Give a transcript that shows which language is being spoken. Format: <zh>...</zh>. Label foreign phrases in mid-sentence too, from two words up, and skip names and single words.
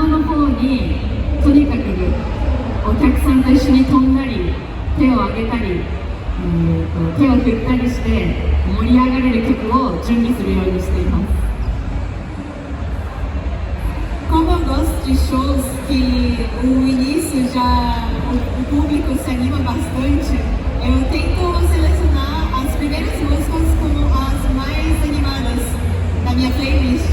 <ja>の方にとにかくお客さんと一緒に飛んだり手を挙げたり、手を振ったりして盛り上がれる曲を準備するようにしています。</ja> <pt>Como eu gosto de shows que o início o público se anima bastante, eu tento selecionar as primeiras músicas como as mais animadas da minha playlist.</pt>